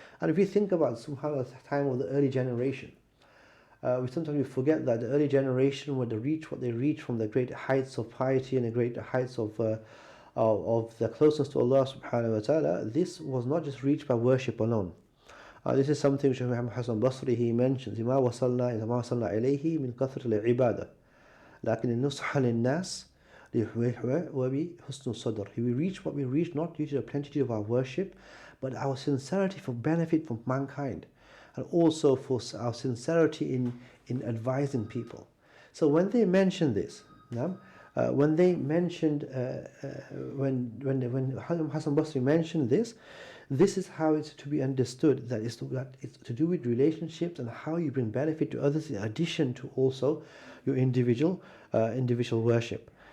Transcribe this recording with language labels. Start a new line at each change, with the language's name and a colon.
English: And if you think about subhanAllah, the time of the early generation, we forget that the early generation, when they reach what they reach from the great heights of piety and the great heights of the closeness to Allah subhanahu wa ta'ala, this was not just reached by worship alone. This is something Shaykh Muhammad Hassan Basri, he mentions,
Arabic: ما وصلنا إليه من كثرة العبادة لكن النصح للناس وبحسن الصدر.
English: We reach what we reach not due to the plenitude of our worship, but our sincerity for benefit from mankind, and also for our sincerity in advising people. So when they mentioned this, when they mentioned when Hassan Basri mentioned this is how it's to be understood, that it's to do with relationships and how you bring benefit to others in addition to also your individual worship.